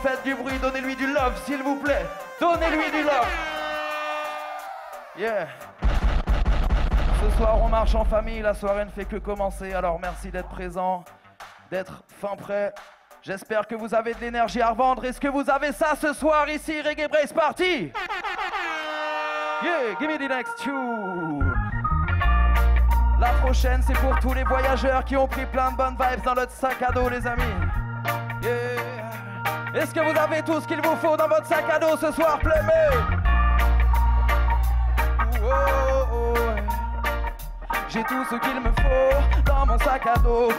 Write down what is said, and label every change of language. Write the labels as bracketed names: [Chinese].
[French] Faites du bruit, donnez-lui du love s'il vous plaît. Donnez-lui du love. Yeah. Ce soir on marche en famille, la soirée ne fait que commencer. Alors merci d'être présent, d'être fin prêt. J'espère que vous avez de l'énergie à revendre. Est-ce que vous avez ça ce soir ici, Reggae Brace Party? [English] Yeah, give me the next tune. [French] La prochaine, c'est pour tous les voyageurs qui ont pris plein de bonnes vibes dans notre sac à dos, les amis. Yeah. Est-ce que vous avez tout ce qu'il vous faut dans votre sac à dos ce soir, Plémé? Oh, oh. J'ai tout ce qu'il me faut dans mon sac à dos.